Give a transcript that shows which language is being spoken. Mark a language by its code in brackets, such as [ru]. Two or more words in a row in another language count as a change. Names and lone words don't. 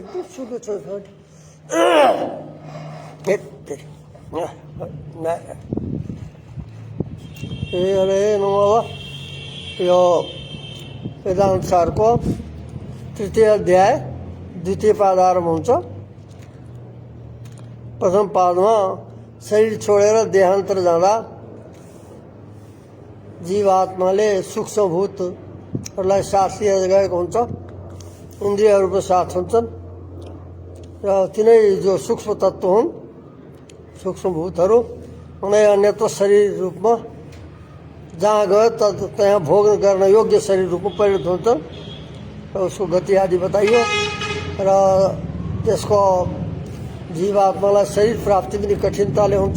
[sa] हरे नमः। [ne] यो वेदांत सारको तृतीय अध्याय द्वितीय पाद आरम्भ हुन्छ। प्रथम पादमा शरीर छोडेर देहान्तर जाँदा जीवात्माले सूक्ष्मभूतहरूलाई साथ लिएर गएको हुन्छ। इन्द्रियहरूको साथ हुन्छन् र तिनै जो सूक्ष्म तत्त्व हुन् सूक्ष्मभूतहरू उनै अन्यत्र शरीर रूपमा जहाँ गयो त्यहाँ भोग गर्न योग्य शरीर रूपमा परिणत हुन्छन् र उसको गति आदि बताइयो र त्यसको जीवात्मालाई शरीर प्राप्ति पनि कठिनताले हुन्छ।